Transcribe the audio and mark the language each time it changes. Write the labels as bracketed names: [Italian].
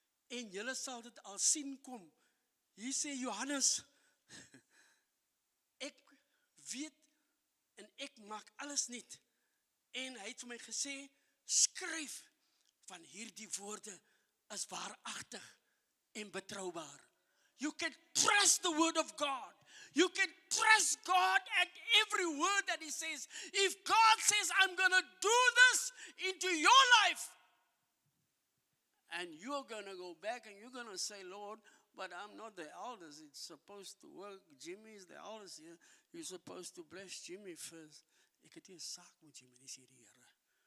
[Afrikaans] En julle sal dit al sien kom. Hier sê Johannes, ek weet en ek maak alles nuut. En hy het vir my gesê, skryf, van hierdie woorde is waaragtig en betroubaar. [English] You can trust the word of God. You can trust God at every word that he says. If God says, I'm going to do this into your life, and you're going to go back and you're going to say, Lord, but I'm not the eldest. It's supposed to work. Jimmy is the eldest here. You're supposed to bless Jimmy first. [Afrikaans] Ek het nie 'n saak met Jimmy nie, sê die Here.